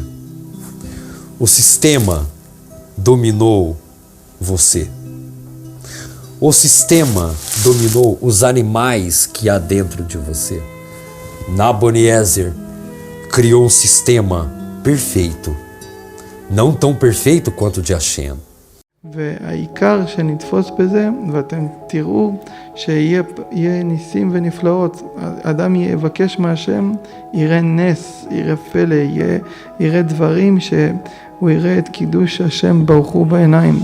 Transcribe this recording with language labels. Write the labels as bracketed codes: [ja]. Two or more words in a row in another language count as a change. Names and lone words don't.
[pt] O sistema dominou você. O sistema dominou os animais que há dentro de você. Naboniézer criou um sistema perfeito, não tão perfeito quanto o de Hashem. [he] והעיקר שנתפוס בזה, ואתם תראו שיהיה ניסים ונפלאות. אדם יבקש מהשם, יראה נס, יראה פלא, יראה דברים שהוא יראה את קידוש השם ברוך הוא בעיניים.